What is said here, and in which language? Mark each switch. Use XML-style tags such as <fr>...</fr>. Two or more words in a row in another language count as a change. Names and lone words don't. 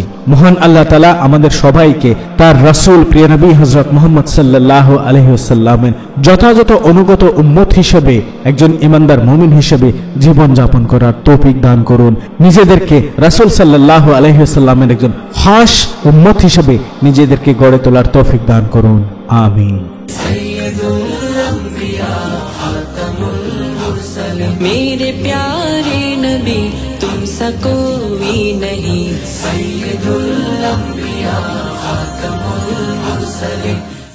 <bn>মহান আল্লাহ তাআলা আমাদের সবাইকে তার রাসূল প্রিয় নবী হযরত মুহাম্মদ সাল্লাল্লাহু আলাইহি ওয়াসাল্লামের যথাযথ অনুগত উম্মত হিসেবে, একজন ঈমানদার মুমিন হিসেবে জীবন যাপন করার তৌফিক দান করুন। নিজেদেরকে রাসূল সাল্লাল্লাহু আলাইহি ওয়াসাল্লামের একজন খাস উম্মত হিসেবে নিজেদেরকে গড়ে তোলার তৌফিক দান করুন। আমিন।</bn> <hi>मेरे प्यारे नबी तुमसा कोई नहीं,</hi> <ar>سيد الأنبياء خاتم المرسلين.</ar>